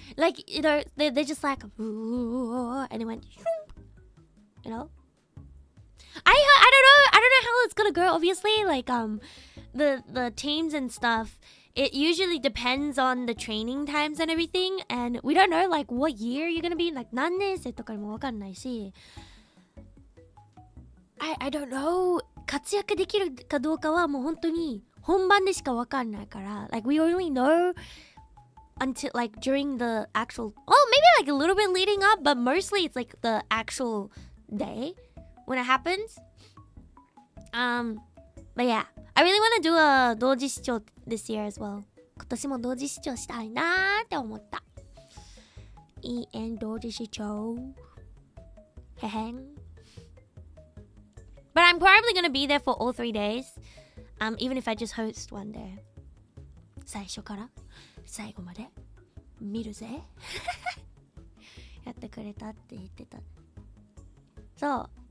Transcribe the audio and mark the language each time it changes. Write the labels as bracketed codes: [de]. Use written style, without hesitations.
[en] Like, you know, they're just like, and it went, you know. I don't know how it's gonna go. Obviously, like the teams and stuff. It usually depends on the training times and everything, and we don't know like what year you're gonna be. [ja] Like 何年生とかにもわかんないし。 [en] I don't know. [ja] 活躍できるかどうかはもう本当に本番でしかわかんないから。 [en] Like we only know until like during the actual. Oh, maybe like a little bit leading up, but mostly it's like the actual day when it happens. But yeah, I really want to do a 同時視聴 this year as well. [ja] 今年も同時視聴したいなーって思った。同時視聴。へへん。 [en] But I'm probably gonna be there for all 3 days. Even if I just host one day. [ja] 最初から最後まで見るぜ。やってくれたって言ってた。そう。